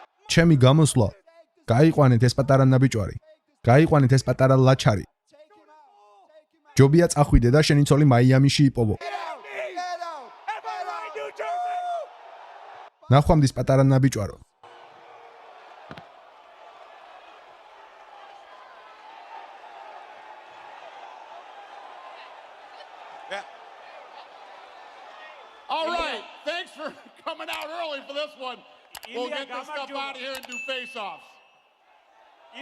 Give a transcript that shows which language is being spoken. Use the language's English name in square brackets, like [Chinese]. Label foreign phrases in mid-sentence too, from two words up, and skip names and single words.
[Georgian] ჩემი გამოსვლა. გაიყვანეთ ეს პატარა ნაბიჯვარი. გაიყვანეთ ეს პატარა ლაჩარი. ჯობია წახვიდე და შენი ცოლი მაიამიში იპოვო. ნახვამდის პატარა ნაბიჯვარო. [English] All right, thanks for coming out early for this one. We'll get this stuff out of here and do face-offs.